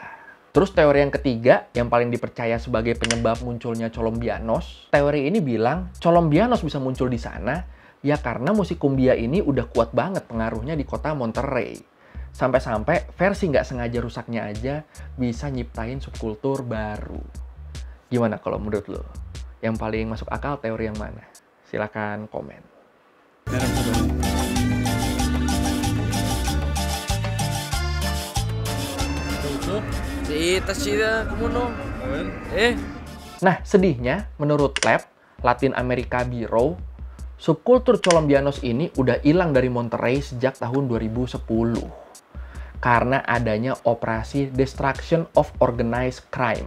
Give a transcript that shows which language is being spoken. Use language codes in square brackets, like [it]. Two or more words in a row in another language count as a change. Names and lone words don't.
[id] Terus teori yang ketiga, yang paling dipercaya sebagai penyebab munculnya Colombianos, teori ini bilang Colombianos bisa muncul di sana ya karena musik kumbia ini udah kuat banget pengaruhnya di kota Monterrey. Sampai-sampai versi nggak sengaja rusaknya aja bisa nyiptain subkultur baru. Gimana kalau menurut lo? Yang paling masuk akal teori yang mana? Silakan komen. [es] Sí, está chida, ¿cómo no? [id] Nah, sedihnya, menurut Lab, Latin America Bureau, subkultur Colombianos ini udah hilang dari Monterrey sejak tahun 2010. Karena adanya operasi Destruction of Organized Crime.